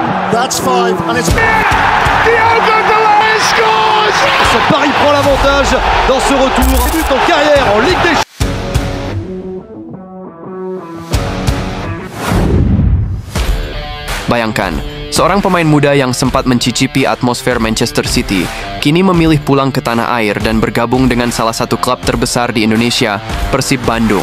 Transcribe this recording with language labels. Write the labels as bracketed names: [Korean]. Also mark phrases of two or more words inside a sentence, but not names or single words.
[English] That's five, and it's... Diogo Dalot scores! [French] Paris prend l'avantage dans ce retour. Début en carrière en Ligue des Champions. [Indonesian] Bayangkan, seorang pemain muda yang sempat mencicipi atmosfer Manchester City, kini memilih pulang ke tanah air dan bergabung dengan salah satu klub terbesar di Indonesia, Persib Bandung.